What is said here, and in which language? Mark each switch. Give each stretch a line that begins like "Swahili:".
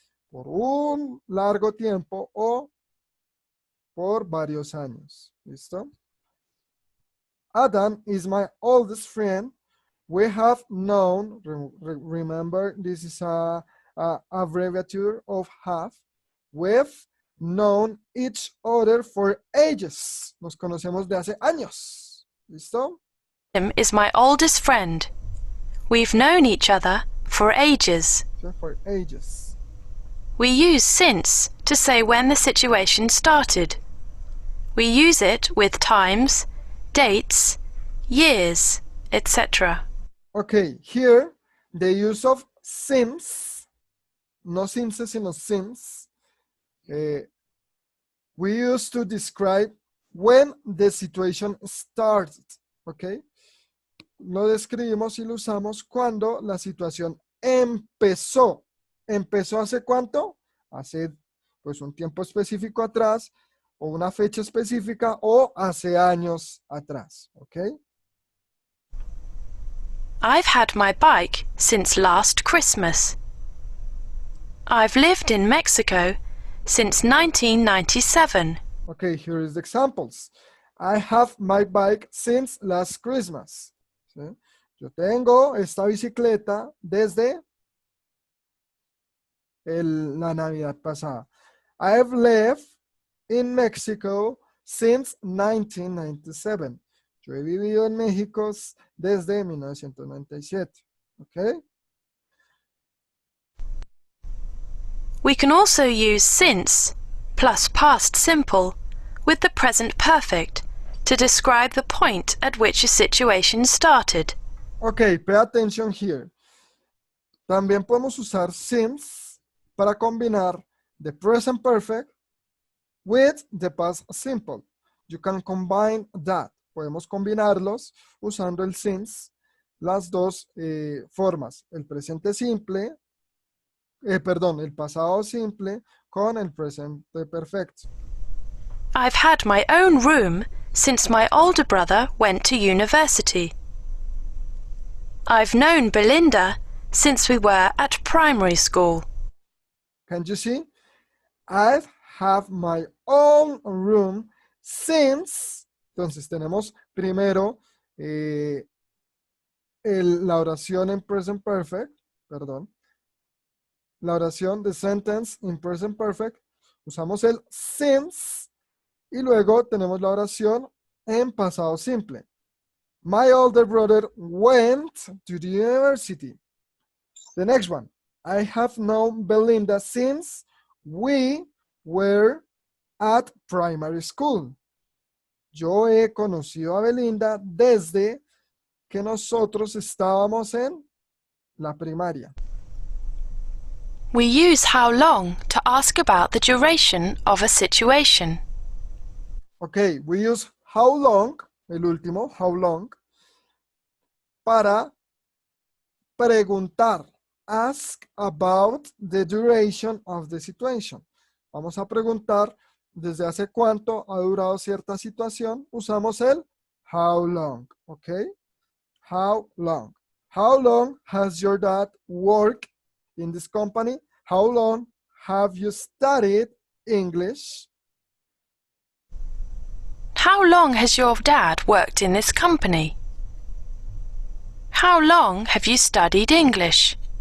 Spanish: Por un largo tiempo o por varios años. ¿Listo?
English: Adam is my oldest friend. We have known, remember, this is a abbreviature of have. We've known each other for ages.
Spanish: Nos conocemos de hace años. ¿Listo?
English: Tim is my oldest friend. We've known each other for ages. For ages. We use since to say when the situation started. We use it with times, dates, years, etc. Okay, here the use of since,
Spanish: no since, sino since,
English: we use to describe when the situation started, okay?
Spanish: Lo describimos y lo usamos cuando la situación empezó. ¿Empezó hace cuánto? Hace pues un tiempo específico atrás, o una fecha específica, o hace años atrás, okay?
English: I've had my bike since last Christmas. I've lived in Mexico since 1997. Okay, here is the examples. I have my bike since last Christmas.
Spanish: ¿Sí? Yo tengo esta bicicleta desde la Navidad pasada.
English: I have lived in Mexico since 1997.
Spanish: Yo he vivido en México desde 1997. ¿Ok?
English: We can also use since plus past simple with the present perfect to describe the point at which a situation started. Ok, pay attention here.
Spanish: También podemos usar since para combinar
English: the present perfect with the past simple. You can combine that.
Spanish: Podemos combinarlos usando el since, las dos formas, el presente simple, perdón, el pasado simple con el presente perfecto.
English: I've had my own room since my older brother went to university. I've known Belinda since we were at primary school. Can you see? I've had my own room since.
Spanish: Entonces tenemos primero la oración en present perfect, perdón. La oración de
English: sentence in present perfect.
Spanish: Usamos el since y luego tenemos la oración en pasado simple.
English: My older brother went to the university. The next one. I have known Belinda since we were at primary school.
Spanish: Yo he conocido a Belinda desde que nosotros estábamos en la primaria.
English: We use how long to ask about the duration of a situation. Ok, we use how long,
Spanish: el último,
English: how long,
Spanish: para preguntar.
English: Ask about the duration of the situation.
Spanish: Vamos a preguntar desde hace cuánto ha durado cierta situación. Usamos el how long, ok? How long?
English: How long has your dad worked in this company? How long have you studied English? How long has your dad worked in this company? How long have you studied English?